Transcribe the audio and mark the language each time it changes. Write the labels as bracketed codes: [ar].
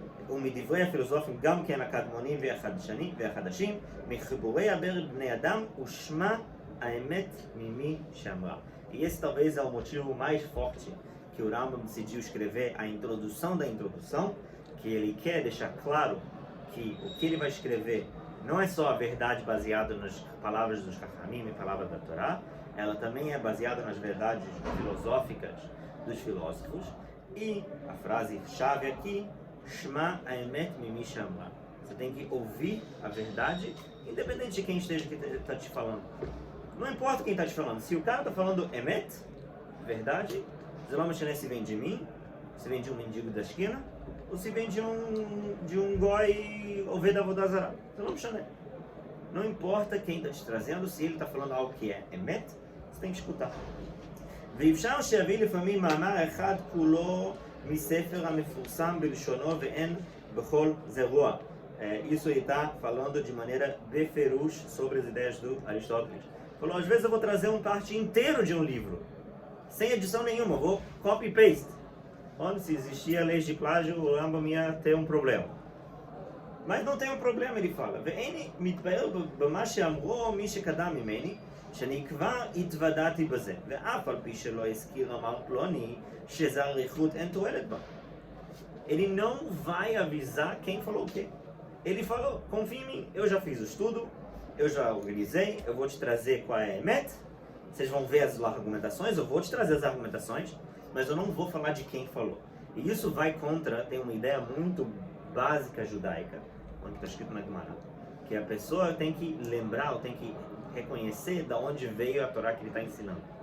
[he] ומדברי הפילוסופים גם כן הקדמונים והחדשים מחיבורי הברית בני אדם ושמה האמת ממי שאמרה. [pt] E esse talvez é o motivo mais forte que o Rambam decidiu escrever a introdução da introdução, que ele quer deixar claro que o que ele vai escrever não é só a verdade baseada nas palavras dos Chachamim e palavras da Torá, ela também é baseada nas verdades filosóficas dos filósofos. E a frase-chave aqui, Shma Aemet Mimi Shamra. Você tem que ouvir a verdade, independente de quem esteja que está te falando. Não importa quem está te falando. Se o cara está falando Emet, verdade, Zelam Shané se vem de mim, se vem de um mendigo da esquina, ou se vem de um goi Oved Avodazara. Zelam Shané. Não importa quem está te trazendo, se ele está falando algo que é Emet, você tem que escutar. [he] ואפשר שיביא לפעמים מאמר אחד כולו מספר המפורסם בלשונו ואין בכל זרוע. [pt] Isso ele está falando de maneira beferush sobre as ideias do Aristóteles. Falou, às vezes eu vou trazer um parte inteiro de um livro, sem edição nenhuma, vou copy-paste. Onde se existia leis de plágio, o Rambam ia ter um problema. Mas não tem um problema, ele fala. [he] ואיני מתפאר במה שאמרו מי שקדם ממני, שאני כבר התוודעתי בזה, ואף על פי שלא הזכיר אמר פלוני, שזה אריכות אין תועלת בה. [pt] Ele não vai avisar quem falou o quê. Ele falou, confia em mim, eu já fiz o estudo, eu já organizei, eu vou te trazer qual é a emet, vocês vão ver as argumentações, eu vou te trazer as argumentações, mas eu não vou falar de quem falou. E isso vai contra, tem uma ideia muito básica judaica, onde está escrito na Gemara, que a pessoa tem que lembrar, ou tem que reconhecer de onde veio a Torá que ele está ensinando.